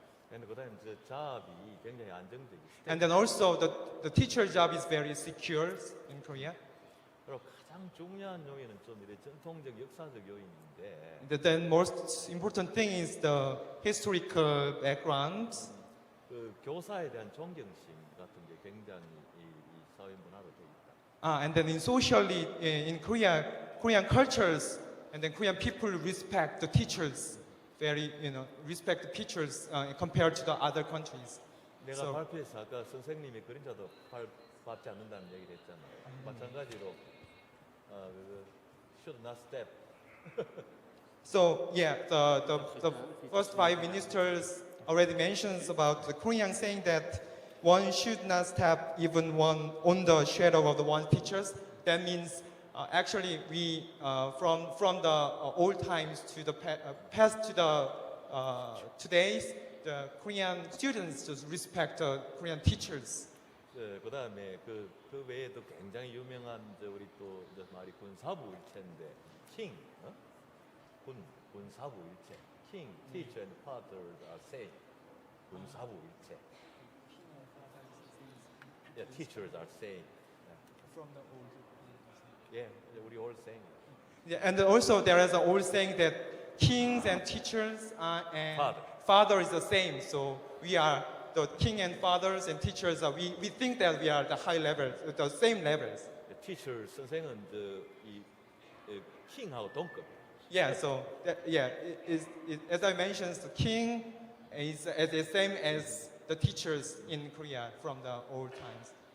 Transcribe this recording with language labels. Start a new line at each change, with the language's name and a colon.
Korean: 그다음에 이제 잡이 굉장히 안정적이.
English: And then also the teacher job is very secure in Korea.
Korean: 그리고 가장 중요한 요인은 좀 이래 전통적 역사적 요인인데.
English: And then most important thing is the historical background.
Korean: 그 교사에 대한 존경심 같은 게 굉장히 이 사회 문화로 돼 있다.
English: And then socially in Korea, Korean cultures, and then Korean people respect the teachers, respect the teachers compared to the other countries.
Korean: 내가 발표에서 아까 선생님이 그림자도 밟지 않는다는 얘기를 했잖아. 마찬가지로
English: should not step. So yeah, the first 5 ministers already mentions about the Korean saying that one should not step even one on the shadow of the one teachers. That means actually we from the old times to the past to the today's, the Korean students just respect the Korean teachers.
Korean: 그다음에 그 외에도 굉장히 유명한 우리 또 말이 군사부 일체인데 king, 군사부 일체.
English: King, teacher, and father are same.
Korean: 군사부 일체.
English: Yeah, teachers are same. From the old. Yeah, we all saying. Yeah, and also there is an old saying that kings and teachers and father is the same. So we are the king and fathers and teachers. We think that we are the high levels, the same levels. The teacher
Korean: 선생은 이 king하고 동급.
English: Yeah, so as I mentioned, the king is the same as the teachers in Korea from the old times.